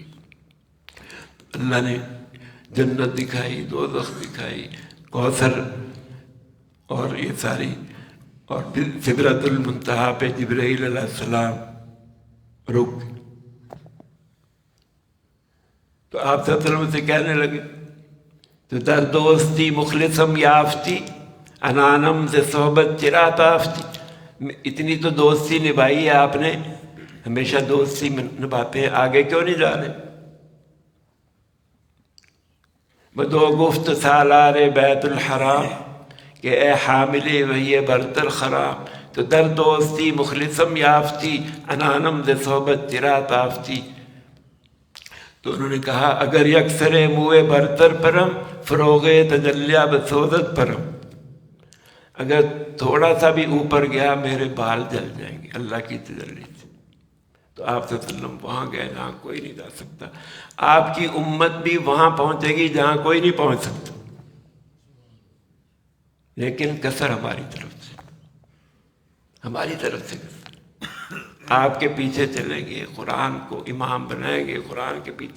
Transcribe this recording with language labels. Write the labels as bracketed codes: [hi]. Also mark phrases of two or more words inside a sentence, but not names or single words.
[ur] اللہ نے جنت دکھائی، دوزخ دکھائی، کوثر اور یہ ساری، اور پھر سدرۃ المنتہا پہ جبرائیل [ar] علیہ السلام [ur] رک، تو آپ [ar] صلی اللہ علیہ وسلم [ur] سے کہنے لگے [fa] تو در دوستی مخلصم یافتی انانم سے صحبت چرا تافتی، [ur] اتنی تو دوستی نبھائی ہے آپ نے، ہمیشہ دوستی نبھاتے ہیں، آگے کیوں نہیں جا رہے؟ [fa] بدو گفت سالار بیت الحرام کہ اے حامل وہی برتر خرام، تو در دوستی مخلصم یافتی انانم ز صحبت چرا تافتی۔ [ur] تو انہوں نے کہا [fa] اگر یکسر موئے برتر پرم فروغ تجلیہ بسودت پرم، [ur] اگر تھوڑا سا بھی اوپر گیا میرے بال جل جائیں گے اللہ کی تجلی سے۔ تو آپ [ar] صلی اللہ علیہ وسلم [ur] وہاں گئے جہاں کوئی نہیں جا سکتا، آپ کی امت بھی وہاں پہنچے گی جہاں کوئی نہیں پہنچ سکتا، لیکن کثر ہماری طرف سے آپ کے پیچھے چلیں گے، قرآن کو امام بنائیں گے، قرآن کے پیچھے